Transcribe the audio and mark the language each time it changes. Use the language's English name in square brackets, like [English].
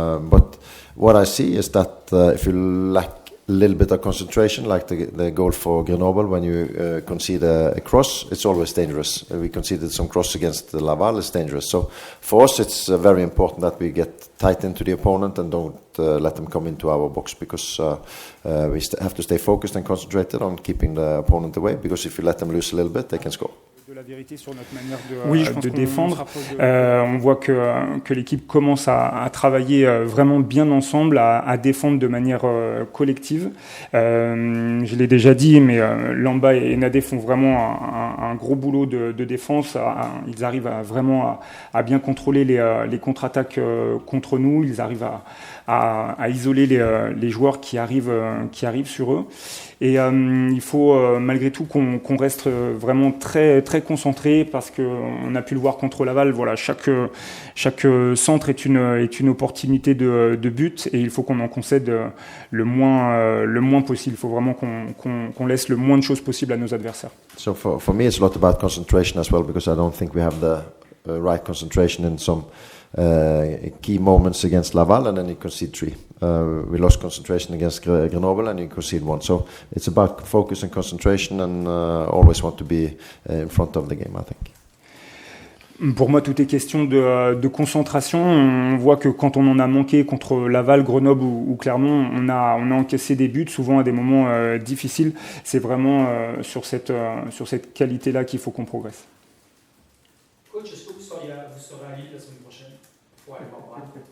[English] But what I see is that if you lack a little bit of concentration, like the goal for Grenoble, when you concede a cross, it's always dangerous. We conceded some cross against Laval, it's dangerous. So for us, it's very important that we get tight into the opponent and don't let them come into our box, because we have to stay focused and concentrated on keeping the opponent away, because if you let them loose a little bit, they can score. [French] De la vérité sur notre manière de défendre. On voit que l'équipe commence à travailler vraiment bien ensemble, à défendre de manière collective. Je l'ai déjà dit, mais Lamba et Nadé font vraiment un gros boulot de défense. Ils arrivent vraiment à bien contrôler les contre-attaques contre nous. Ils arrivent à isoler les joueurs qui arrivent sur eux. Et il faut malgré tout qu'on reste vraiment très très concentré, parce que on a pu le voir contre Laval. Voilà, chaque centre est une opportunité de but, et il faut qu'on en concède le moins possible. Il faut vraiment qu'on laisse le moins de choses possibles à nos adversaires. [English] So for me, it's a lot about concentration as well, because I don't think we have the right concentration in some key moments against Laval, and then you concede 3. We lost concentration against Grenoble, and you concede 1. So it's about focus and concentration, and always want to be in front of the game, I think. [French] Pour moi, tout est question de concentration. On voit que quand on en a manqué contre Laval, Grenoble ou Clermont, on a encaissé des buts, souvent à des moments difficiles. C'est vraiment sur cette qualité-là qu'il faut qu'on progresse. Coach, est-ce que vous serez à Lille la semaine prochaine pour aller voir Brann?